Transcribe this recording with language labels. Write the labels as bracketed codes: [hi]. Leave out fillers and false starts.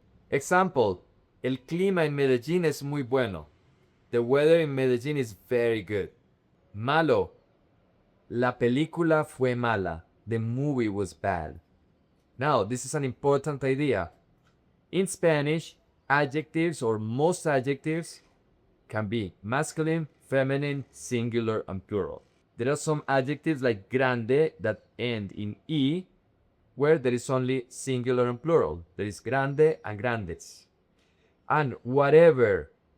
[en] Example, [es] el clima en Medellín es muy bueno. [en] The weather in Medellín is very good. [es] Malo, la película fue mala. [en] The movie was bad. Now, this is an important idea. In Spanish, adjectives or most adjectives can be masculine, feminine, singular, and plural. There are some adjectives like grande that end in E, where there is only singular and plural. There is grande and grandes. And whatever